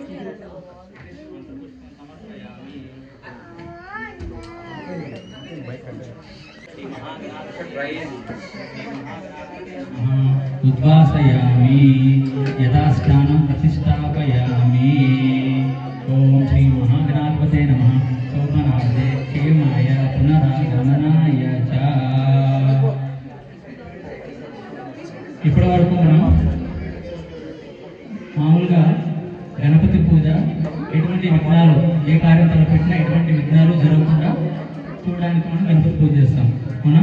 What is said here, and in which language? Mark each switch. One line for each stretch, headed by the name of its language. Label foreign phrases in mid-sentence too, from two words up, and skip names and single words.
Sanskrit: उद्वासयामि यथास्थानं प्रतिष्ठापयामि। ओम श्री महागणाधिपते नमः। शोभनार्थे क्षेमाय पुनरागमनाय च।
Telugu: ఇప్పటి వరకు మనం మామూలుగా గణపతి పూజ ఎటువంటి విఘ్నాలు ఏ కార్యం తలపెట్టినా ఎటువంటి విఘ్నాలు జరగకుండా చూడడానికి మనం గణపతి పూజ చేస్తాం మనం.